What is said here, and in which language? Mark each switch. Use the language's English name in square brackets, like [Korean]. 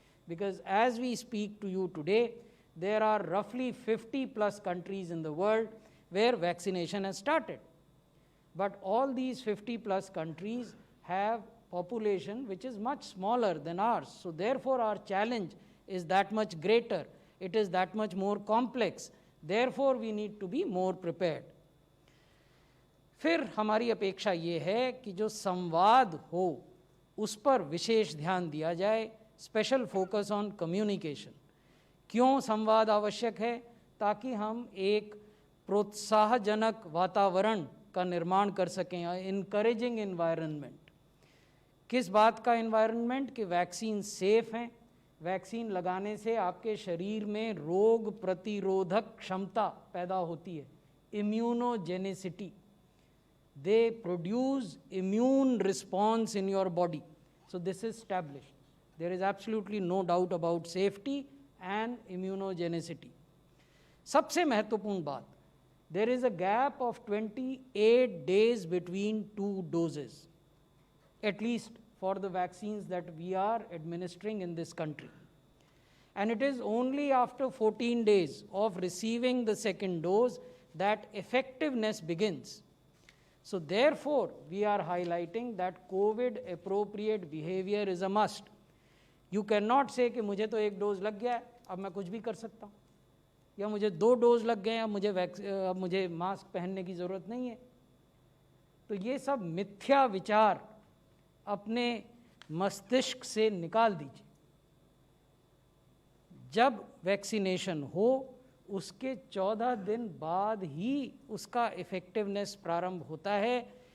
[English] Because as we speak to you today, there are roughly 50 plus countries in the world where vaccination has started. But all these 50 plus countries have population which is much smaller than ours. So therefore our challenge is that much greater. It is that much more complex. Therefore we need to be more prepared. [Hindi] फिर हमारी अपेक्षा ये है कि जो संवाद हो उस पर विशेष ध्यान दिया जाए, [English] Special focus on communication. [Hindi] क्यों संवाद आवश्यक है? ताकि हम एक प्रोत्साहजनक वातावरण का निर्माण कर सकें, [English] Encouraging environment. [Hindi] किस बात का एनवायरनमेंट? कि वैक्सीन सेफ हैं, वैक्सीन लगाने से आपके शरीर में रोग प्रतिरोधक क्षमता पैदा होती है, immunogenicity. [English] They produce immune response in your body. So this is established. There is absolutely no doubt about safety and immunogenicity. [Hindi] सबसे महत्वपूर्ण बात, [English] there is a gap of 28 days between 2 doses, at least for the vaccines that we are administering in this country. And it is only after 14 days of receiving the second dose that effectiveness begins. So therefore, we are highlighting that COVID appropriate behavior is a must. You cannot say [Hindi] कि मुझे तो 1 dose लग गया है, अब मैं कुछ भी कर सकता हूँ। या मुझे 2 डोज लग गए, अब मुझे मास्क पहनने की ज़रूरत नहीं है। तो ये सब मिथ्या विचार अपने मस्तिष्क से निकाल दीजिए। जब वैक्सीनेशन हो उसके 14 दिन बाद ही उसका इफ़ेक्टिवनेस प्रारंभ होता है।